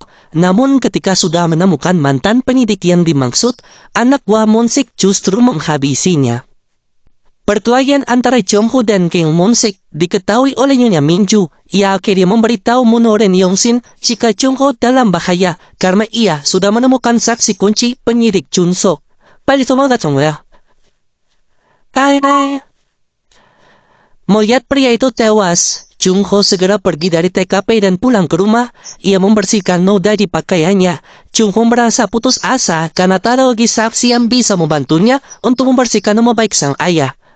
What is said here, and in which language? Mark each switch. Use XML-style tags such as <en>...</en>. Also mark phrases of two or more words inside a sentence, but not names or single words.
<id>Namun ketika sudah menemukan mantan penyidik yang dimaksud, anak buah Monsik justru menghabisinya. Perkelahian antara Jongho dan Kim Monsik diketahui oleh Nyonya Minju. Ia akhirnya memberitahu Moonho dan Yongsin jika Jongho dalam bahaya karena ia sudah menemukan saksi kunci penyidik Junsuk.</id> <ko>빨리 도망가 정우야.</ko> <id>Melihat pria itu tewas, Jungho segera pergi dari TKP dan pulang ke rumah. Ia membersihkan noda di pakaiannya. Jungho merasa putus asa karena tak ada lagi saksi yang bisa membantunya untuk membersihkan nama baik sang ayah.</id>